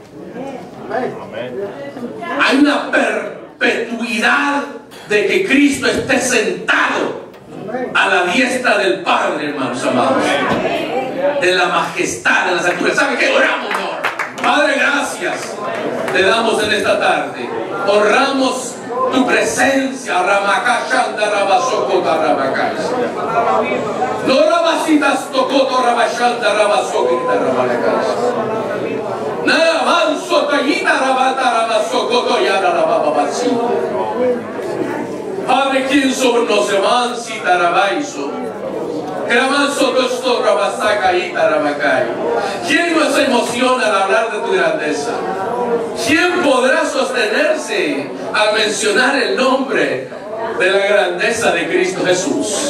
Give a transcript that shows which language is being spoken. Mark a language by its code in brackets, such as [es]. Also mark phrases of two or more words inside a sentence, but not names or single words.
[es] Hay una perpetuidad de que Cristo esté sentado a la diestra del Padre, hermanos amados, de la majestad, de las alturas. ¿Sabe qué? Oramos, Señor. Padre, gracias te damos en esta tarde. Honramos tu presencia. Ramakashanda Rabasokota Rabakais. No Rabasitas Tokoto Rabashanda Rabasokita Rabakais. Nada manso Tayina Rabata Rabasokoto Yara Rabababasi. Padre, quien sobre nos emansi Tarabaiso. ¿Quién nos emociona al hablar de tu grandeza? ¿Quién podrá sostenerse al mencionar el nombre de la grandeza de Cristo Jesús?